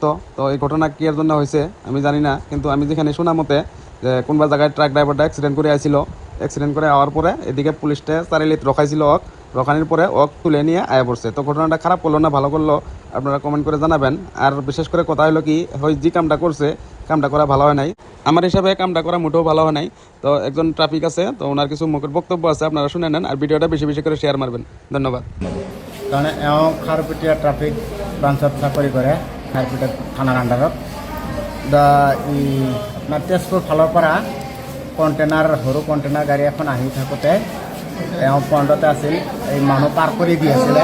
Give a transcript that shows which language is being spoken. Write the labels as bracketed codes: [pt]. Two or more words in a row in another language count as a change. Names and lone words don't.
[bn] তো এই ঘটনা কি এর জন্য হয়েছে আমি জানি না, কিন্তু আমি যেখানে শোনা মতে যে কোনবা জায়গায় ট্রাক ড্রাইভারটা অ্যাক্সিডেন্ট করে আসছিল, অ্যাক্সিডেন্ট করে আওয়ার পরে এদিকে পুলিশটা চারিলিত রখাইছিল রখানির পরে তুলে নিয়ে আয়া পড়ছে। তো ঘটনাটা খারাপ করলো না ভালো করলো আপনারা কমেন্ট করে জানাবেন। আর বিশেষ করে কথা হলো কি, হয় যে কামটা করছে কামটা করা ভালো হয় নাই, আমার হিসাবে কামটা করা মোটেও ভালো হয় নাই। তো একজন ট্রাফিক আছে, তো ওনার কিছু মুখের বক্তব্য আছে, আপনারা শুনে নেন আর ভিডিওটা বেশি বেশি করে শেয়ার মারবেন। ধন্যবাদ। [as] তাৰমানে এওঁ খাৰপেটীয়া ট্ৰাফিক ব্ৰাঞ্চত চাকৰি কৰে, খাৰপেটীয়া থানাৰ আণ্ডাৰত। আপোনাৰ তেজপুৰ ফালৰ পৰা সৰু কণ্টেইনাৰ গাড়ী এখন আহি থাকোঁতে এওঁ পইণ্টতে আছিল, এই মানুহ পাৰ কৰি দি আছিলে।